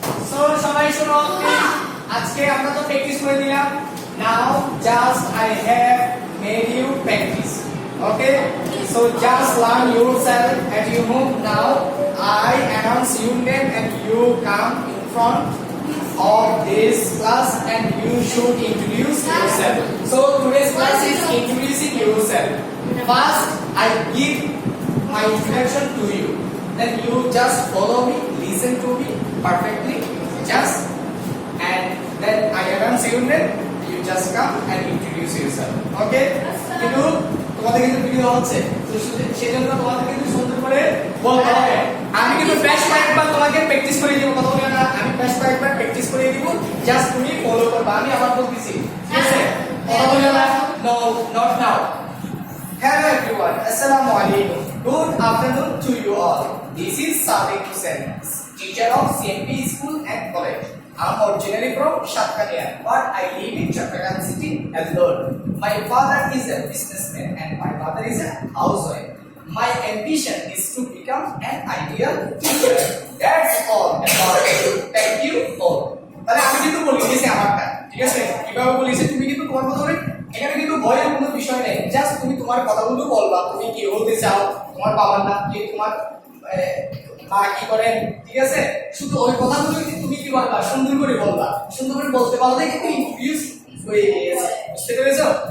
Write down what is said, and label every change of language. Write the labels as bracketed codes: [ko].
[bn] So, সবাই শোনো, আজকে আমরা তো প্র্যাকটিস করে দিলাম। [en] Now just I have made you practice. Okay? So just learn yourself at your home. Now I announce your name and you come in front of this class and you should introduce yourself. So today's class is introducing yourself. First I give my introduction to you. Then you just follow me, listen to me perfectly. Just and then I announce your name. You just come and introduce yourself. Okay? [bn] কিন্তু তোমাদের কিন্তু video হচ্ছে তো সেজন্য তোমাদের কিন্তু সুন্দর করে বলতে হবে। আমি কিন্তু বেশ কয়েকবার তোমাকে প্র্যাকটিস করে দিব, কথা বলি না, আমি বেশ কয়েকবার প্র্যাকটিস করে দিব, জাস্ট তুমি ফলো করবে। আমি আমার বলতেছি, ঠিক আছে? কথা বলি না, [en] No not now. Hello everyone, Assalamu alaikum. Good afternoon to you all. This is Sadiq Hussain, teacher of CMP School and College. I'm originally from Shatkalia, but I live in Chattogram city alone. My father is a businessman and my mother is a housewife. My ambition is to become an ideal teacher. That's all about it. Thank you all. [bn] তাহলে আমি কিন্তু বলি দিয়েছি আমারটা, ঠিক আছে? কিভাবে বলিছি তুমি কিন্তু তোমার কথা বলে, এখানে কিন্তু ভয়ের কোনো বিষয় নেই, জাস্ট তুমি তোমার কথাগুলো বলবা, তুমি কি হতে চাও, তোমার বাবার নাম কি, তোমার মা কি করেন, ঠিক আছে? শুধু ওই কথাগুলো তুমি কি বলবা, সুন্দর করে বলবা, সুন্দর করে বলতে পারলে কিন্তু ইনফিউজ হয়ে গেছে, বুঝতে পেরেছো?